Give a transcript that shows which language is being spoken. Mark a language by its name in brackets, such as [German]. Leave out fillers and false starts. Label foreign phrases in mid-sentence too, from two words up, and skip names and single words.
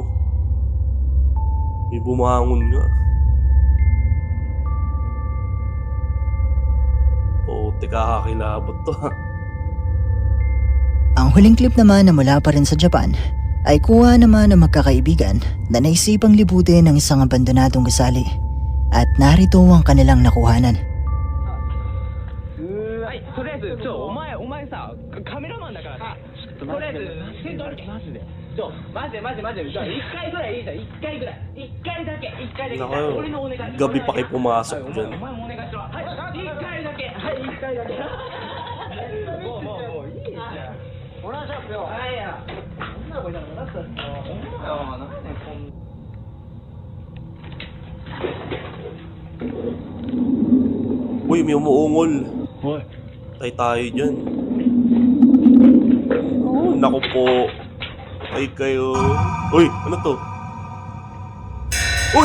[Filipino] May bumangon nga. Puti, kakakilabot to, ha? Ang huling clip naman na mula pa rin sa Japan ay kuha naman ng magkakaibigan na naisipang libutin ng isang abandonadong gusali at narito ang kanilang nakuhanan. [Japanese] はいとりあえずお前さカメラマンだからさとりあえず先頭歩けマジでマジで1回ぐらいいいじゃん1回ぐらい1回だけ [Filipino] Nako, [Japanese] 俺のお願い [Filipino] gabi pa kayo pumasok [Japanese] はい [Filipino] dyan. [Japanese] お前もお願いしろはい1回だけはい1回だけもういいじゃんお願いしますよはいや女の子いたらなったっすよなんでこん [Filipino] Uy, may umuungol. [Japanese] おい [Filipino] Tay tayo dyan. Naku po. Ay kayo. Uy, ano to? Uy!